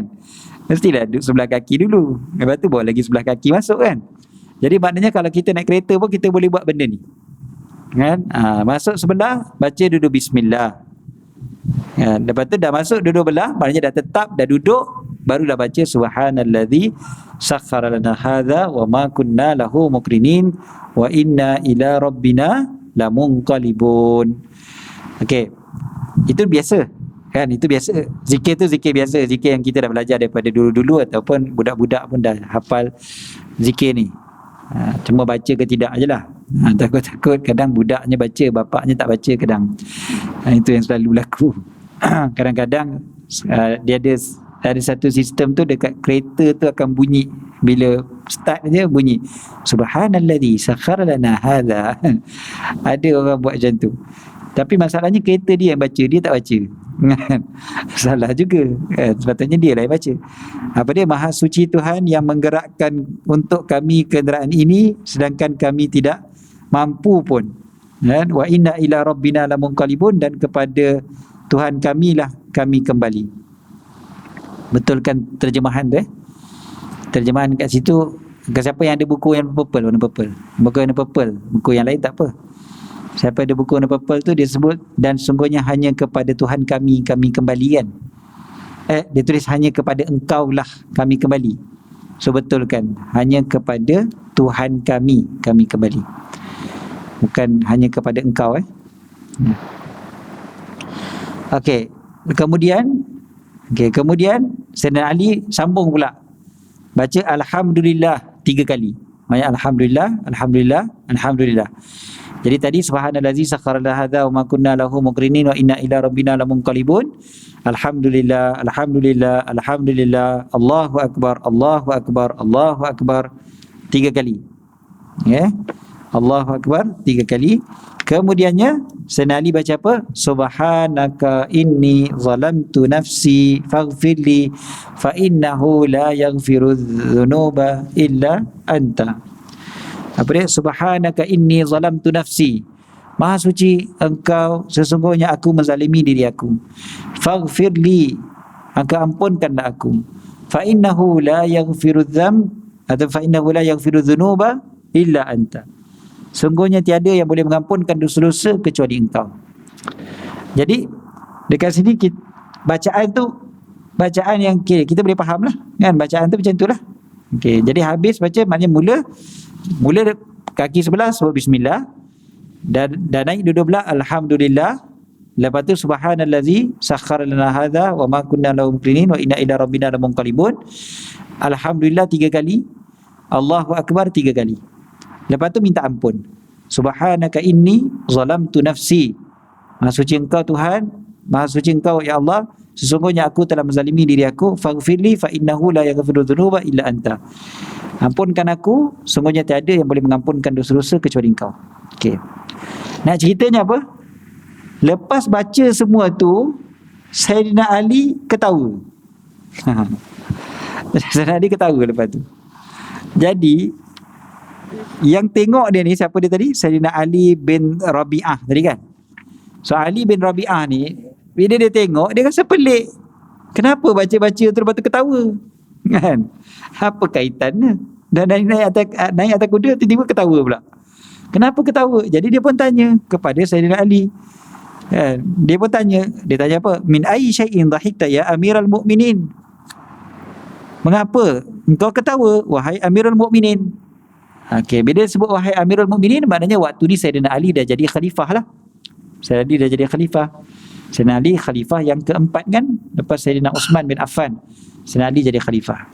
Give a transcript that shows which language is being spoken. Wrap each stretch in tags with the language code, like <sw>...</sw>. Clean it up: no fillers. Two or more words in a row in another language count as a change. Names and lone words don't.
<ms>Mestilah duduk sebelah kaki dulu, lepas tu bawa lagi sebelah kaki masuk kan. Jadi maknanya kalau kita naik kereta pun kita boleh buat benda ni kan. Masuk sebelah, baca duduk Bismillah kan. Lepas tu dah masuk duduk belah, maknanya dah tetap, dah duduk, barulah baca</ms> <ar>سبحان الذي سخر لنا هذا وما كنا له مقرنين وإنا إلى ربنا لمنقلبون.</ar> <ms>Okey. Itu biasa kan, itu biasa. Zikir tu zikir biasa, zikir yang kita dah belajar daripada dulu-dulu ataupun budak-budak pun dah hafal zikir ni. Cuma baca ke tidak ajalah. Takut-takut kadang budaknya baca, bapaknya tak baca kadang. Itu yang selalu berlaku. Kadang-kadang dia ada satu sistem tu dekat kereta tu akan bunyi, bila start je bunyi</ms> <ar>سبحان الذي سخر لنا هذا.</ar> <ms>Ada orang buat macam tu. Tapi masalahnya kereta dia yang baca, dia tak baca. Salah juga. Sepatutnya dia lah yang baca. Apa dia? Maha suci Tuhan yang menggerakkan untuk kami kenderaan ini sedangkan kami tidak mampu pun.</ms> <ar>وإنا إلى ربنا لمنقلبون,</ar> <ms>dan kepada Tuhan kamilah kami kembali. Betulkan terjemahan tu Terjemahan kat situ, ke siapa yang ada buku yang purple, warna purple, buku yang purple, buku yang lain tak apa. Siapa ada buku warna purple tu dia sebut, dan sungguhnya hanya kepada Tuhan kami kembali kan. Dia tulis hanya kepada engkau lah kami kembali. So betulkan, hanya kepada Tuhan kami kembali, bukan hanya kepada engkau. Okey, kemudian Sayyidina Ali sambung pula baca Alhamdulillah 3 kali. Banyak</ms> <ar>الحمد لله الحمد لله الحمد لله.</ar> <ms>Jadi tadi</ms> <ar>سبحان الذي سخر لنا هذا وما كنا له مقرنين وإنا إلى ربنا لمنقلبون. الحمد لله الحمد لله الحمد لله الله أكبر الله أكبر الله أكبر, Allahu Akbar 3 kali.</ar> <ms>Ya.</ms> <ar>الله أكبر</ar> <ms>3 kali. Kemudiannya Sayyidina Ali baca apa?</ms> <ar>سبحانك إني ظلمت نفسي فاغفر لي فإنه لا يغفر الذنوب إلا أنت.</ar> <ms>Apa dia?</ms> <ar>سبحانك إني ظلمت نفسي.</ar> <ms>Maha suci engkau, sesungguhnya aku menzalimi diri aku. Faghfirli, engkau ampunkanlah aku.</ms> <ar>فإنه لا يغفر ذم atau فإنه لا يغفر الذنوب إلا أنت.</ar> <ms>Sungguhnya tiada yang boleh mengampunkan dosa-dosa kecuali engkau. Jadi dekat sini bacaan tu bacaan yang kita boleh faham lah kan, bacaan tu macam tu lah. Okay, jadi habis baca maknanya mula kaki sebelah sebut bismillah, dan naik duduk belah alhamdulillah, lepas tu</ms> <ar>سبحان الذي سخر لنا هذا وما كنا له مقرنين وإنا إلى ربنا لمنقلبون.</ar> <ms>Alhamdulillah 3 kali,</ms> <ar>الله أكبر</ar> <ms>3 kali. Lepas tu minta ampun.</ms> <ar>سبحانك إني ظلمت نفسي.</ar> <ms>Maha suci engkau Tuhan, maha suci engkau ya Allah, sesungguhnya aku telah menzalimi diri aku.</ms> <ar>فاغفر لي فإنه لا يغفر الذنوب إلا أنت.</ar> <ms>Ampunkan aku, sungguhnya tiada yang boleh mengampunkan dosa-dosa kecuali engkau. Okey. Nak ceritanya apa? Lepas baca semua tu, Sayyidina Ali ketawa. Sayyidina Ali ketawa lepas tu. Jadi yang tengok dia ni siapa dia tadi? Sayyidina Ali bin Rabi'ah tadi kan. So Ali bin Rabi'ah ni bila dia tengok, dia rasa pelik. Kenapa baca-baca tu lepas tu ketawa? Kan? Apa kaitannya? Dan naik atas kuda tiba-tiba ketawa pula. Kenapa ketawa? Jadi dia pun tanya kepada Sayyidina Ali. Kan? Dia pun tanya, dia tanya apa?</ms> <ar>من أي شيء ضحكت يا أمير المؤمنين?</ar> <ms>Mengapa engkau ketawa wahai</ms> <ar>أمير المؤمنين?</ar> <ms>Okey, bila dia sebut wahai</ms> <ar>أمير المؤمنين,</ar> <ms>maknanya waktu ni Sayyidina Ali dah jadi khalifah lah. Sayyidina Ali dah jadi khalifah. Sayyidina Ali khalifah yang keempat kan, lepas Sayyidina Uthman bin Affan, Sayyidina Ali jadi khalifah.</ms>